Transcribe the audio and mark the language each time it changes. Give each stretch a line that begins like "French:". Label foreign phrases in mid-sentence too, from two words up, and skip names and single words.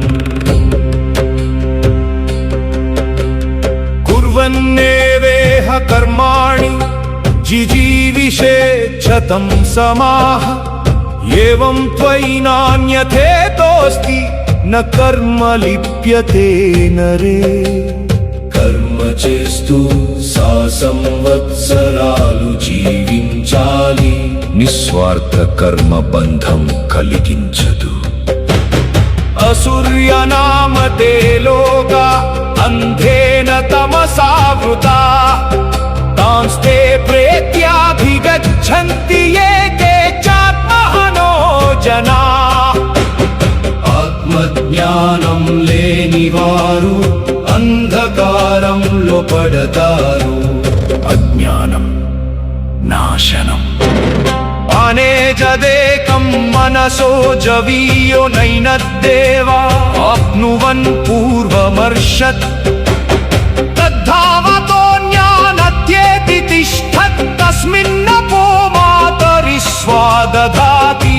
Sanskrit: కుర్వన్నేవేహ కర్మాణి జిజీవిషేచ్ఛతం సమాహ ఏవం త్వయి నాన్యథేతోస్తి న కర్మ లిప్యతే నరే
Telugu: కర్మ చేస్తూ సంవత్సరాలు జీవించాలి నిస్వార్థ కర్మ బంధం కలిగించదు
Sanskrit: असुर्यनामते लोका अन्धेन तमसावृता तांस्ते प्रेत्याभिगच्छन्ति ये केचात्महनो जना
Telugu: ఆత్మజ్ఞానం లేనివారు అంధకారంలో పడతారు అజ్ఞానం నాశనం
Sanskrit: అనేజదేకం మనసో జవీయో నైనద్దేవా ఆప్నువన్ పూర్వమర్షత్ తద్ధావతోన్యానత్యేతి తిష్ఠత్ తస్మిన్నపో మాతరి స్వాదధాతి